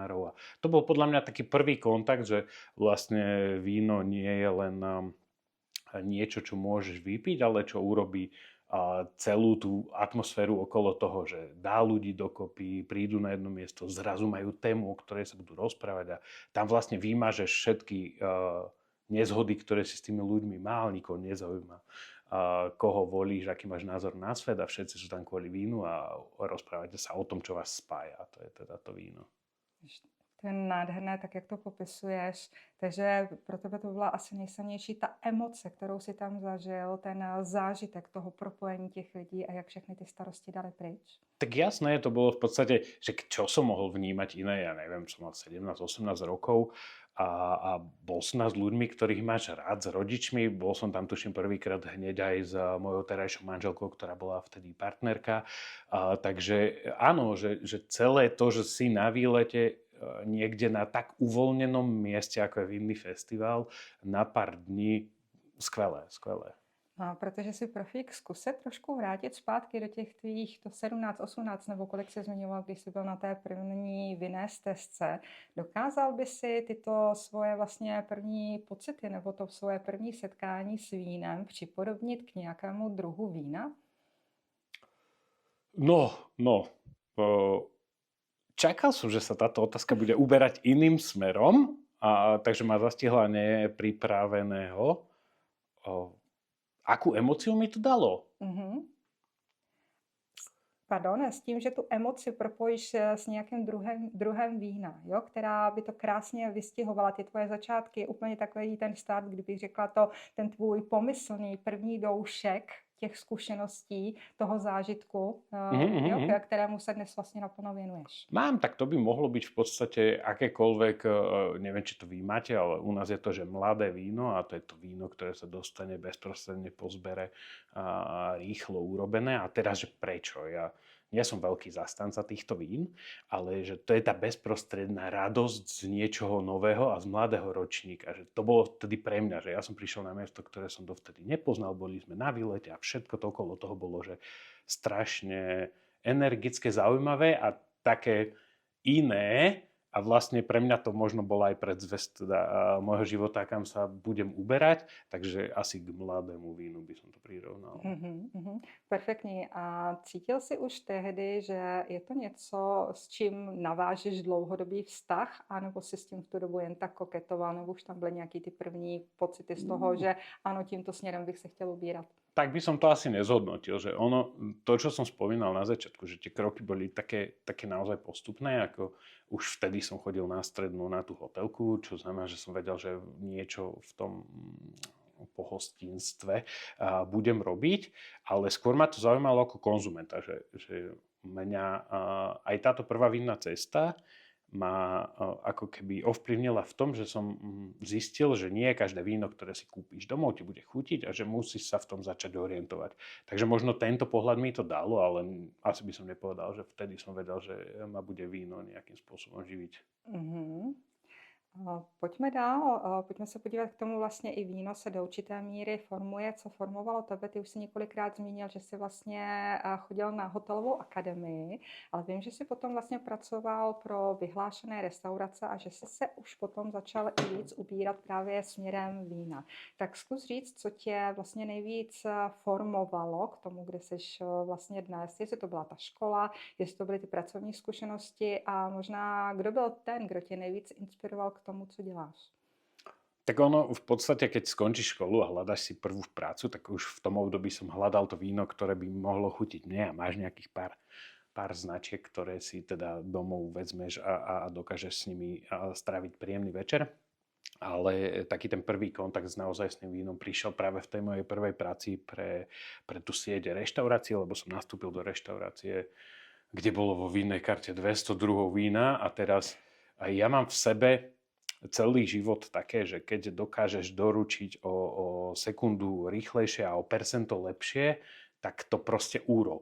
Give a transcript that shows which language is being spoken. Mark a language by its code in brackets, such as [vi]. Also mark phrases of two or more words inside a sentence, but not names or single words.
[sk] A to bol podľa mňa taký prvý kontakt, že vlastne víno nie je len niečo, čo môžeš vypiť, ale čo urobí celú tú atmosféru okolo toho, že dá ľudí dokopy, prídu na jedno miesto, zrazu majú tému, o ktorej sa budú rozprávať a tam vlastne vymažeš všetky nezhody, ktoré si s tými ľuďmi mal, nikoho nezaujíma, koho volíš, aký máš názor na svet a všetci sú tam kvôli vínu a rozprávate sa o tom, čo vás spája, a to je teda to víno. [cs] To je nádherné, tak jak to popisuješ. Takže pro tebe to byla asi nejsilnější ta emoce, kterou si tam zažil, ten zážitek toho propojení těch lidí a jak všechny ty starosti dali pryč. [sk] Tak jasné, to bolo v podstate, že čo som mohol vnímať iné, ja neviem, som mal 17-18 rokov a bol som s ľuďmi, ktorých máš rád, s rodičmi, bol som tam tuším prvýkrát hneď aj s mojou terajšou manželkou, ktorá bola vtedy partnerka, takže áno, že celé to, že si na výlete niekde na tak uvoľnenom mieste, ako je vinný festival, na pár dní, skvelé. [cs] A protože jsi profík, zkus se trošku vrátit zpátky do těch tvých to 17, 18 nebo kolik se zmiňoval, když jsi byl na té první vinné stezce. Dokázal by si tyto svoje vlastně první pocity nebo to svoje první setkání s vínem připodobnit k nějakému druhu vína? [sk] No. Čakal som, že sa táto otázka bude uberať iným smerom, takže ma zastihla nepripraveného. Akú emóciu mi to dalo? [cs] Pardon, s tím, že tu emoci propojíš s nějakým druhem vína, jo, která by to krásně vystihovala, ty tvoje začátky, úplně takový ten start, kdybych řekla to, ten tvůj pomyslný první doušek těch zkušeností, toho zážitku, jo, kterému se dnes vlastně naplno věnuješ. [sk] Mám, tak to by mohlo byť v podstate akékoľvek, neviem, či to vy máte, ale u nás je to, že mladé víno a to je to víno, ktoré sa dostane bezprostredne po zbere rýchlo urobené. A teraz, že prečo? Ja nie som veľký zastanca týchto vín, ale že to je tá bezprostredná radosť z niečoho nového a z mladého ročníka. Že to bolo vtedy pre mňa, že ja som prišiel na miesto, ktoré som dovtedy nepoznal, boli sme na výlete a všetko to okolo toho bolo, že strašne energické, zaujímavé a také iné. A vlastne pre mňa to možno bola aj predzvesť teda môjho života, kam sa budem uberať. Takže asi k mladému vínu by som to prirovnal. [cs] Perfektní. A cítil jsi už tehdy, že je to něco, s čím navážeš dlouhodobý vztah, anebo si s tím v tu dobu jen tak koketoval, nebo už tam byly nějaký ty první pocity z toho, že ano, tímto směrem bych se chtěl ubírat? [sk] Tak by som to asi nezhodnotil, že ono, to, čo som spomínal na začiatku, že tie kroky boli také naozaj postupné, ako už vtedy som chodil na strednú, na tú hotelku, čo znamená, že som vedel, že niečo v tom pohostinstve budem robiť, ale skôr ma to zaujímalo ako konzumenta, že mňa aj táto prvá vinná cesta ma ako keby ovplyvnila v tom, že som zistil, že nie každé víno, ktoré si kúpiš domov, ti bude chutiť a že musíš sa v tom začať orientovať. Takže možno tento pohľad mi to dalo, ale asi by som nepovedal, že vtedy som vedel, že ma bude víno nejakým spôsobom živiť. [cs] Pojďme dál, pojďme se podívat k tomu, vlastně i víno se do určité míry formuje, co formovalo tebe. Ty už si několikrát zmínil, že jsi vlastně chodil na hotelovou akademii, ale vím, že jsi potom vlastně pracoval pro vyhlášené restaurace a že jsi se už potom začal i víc ubírat právě směrem vína. Tak zkus říct, co tě vlastně nejvíc formovalo k tomu, kde jsi vlastně dnes, jestli to byla ta škola, jestli to byly ty pracovní zkušenosti a možná kdo byl ten, kdo tě nejvíc inspiroval k tomu, co děláš? [sk] Tak ono v podstate, keď skončíš školu a hľadaš si prvú prácu, tak už v tom období som hľadal to víno, ktoré by mohlo chutiť mne a máš nejakých pár značiek, ktoré si teda domov vezmeš a dokážeš s nimi stráviť príjemný večer. Ale taký ten prvý kontakt s naozajstným vínom prišiel práve v tej mojej prvej práci pre tú sieť reštaurácií, lebo som nastúpil do reštaurácie, kde bolo vo vínnej karte 200 druhov vína a teraz aj ja mám v sebe celý život také, že keď dokážeš doručiť o sekundu rýchlejšie a o percento lepšie, tak to proste urob.